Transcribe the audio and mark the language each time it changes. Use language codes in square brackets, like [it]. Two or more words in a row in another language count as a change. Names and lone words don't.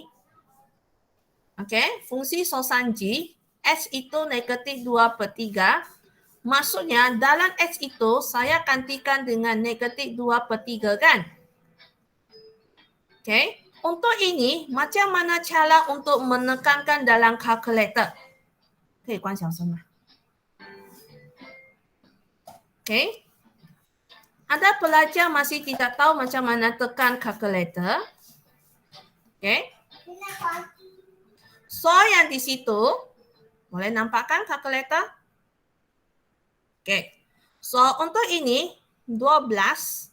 [ms] Okey, fungsi Songsan G, X itu negatif 2/3. Maksudnya dalam X itu saya gantikan dengan negatif 2/3 kan? Okey, untuk ini macam mana cara untuk menekankan dalam kalkulator? [zh] 可以关小声吗？ Okey. [ms] Ada pelajar masih tidak tahu macam mana tekan kalkulator. Okey. So yang di situ, boleh nampakkan kalkulator? Okey. So untuk ini 12.